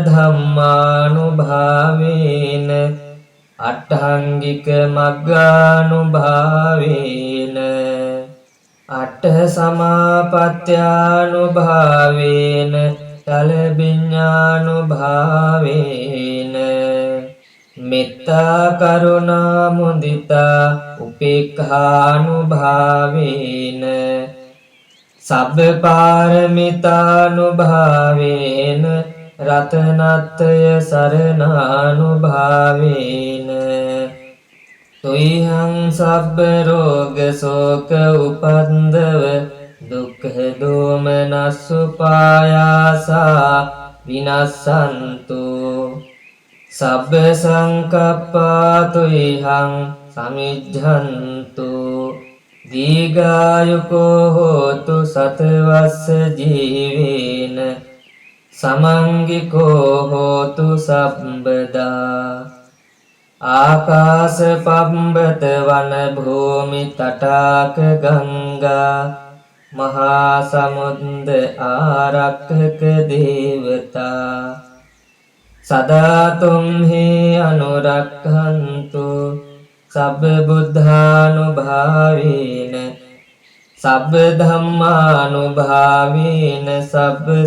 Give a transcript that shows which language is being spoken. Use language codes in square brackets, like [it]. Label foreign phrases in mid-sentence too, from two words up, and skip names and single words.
[pi] ධම්මානුභාවේන අට්ඨාංගික මග්ගානුභාවේන අට්ඨ සමාපත්ත්‍යානුභාවේන චලබිඤ්ඤානුභාවේන මෙත්තා කරුණා මුදිතා උපේක්ඛානුභාවේන සබ්බ පාරමිතානුභාවේන රතනත්‍රය සරණානුභාවේන තුයිහං සබ්බ රෝග ශෝක උපන්දව දුක්ඛ දෝමනස්සු පායාසා විනස්සන්තු සබ්බ සංකප්පා තුයිහං සමිජ්ජන්තු දීඝායුකෝ හෝතු සතවස්ස ජීවේන සමංගිකෝ හෝතු සම්බදා ආකාශ පබ්බත වන භූමි තටාක ගංගා මහා සමුද්ද ආරක්ඛක දේවතා සදා තුම්හි අනුරක්ඛන්තු සබ්බ බුද්ධානුභාවේන සබ්බ ධම්මානුභාවේන සබ්බ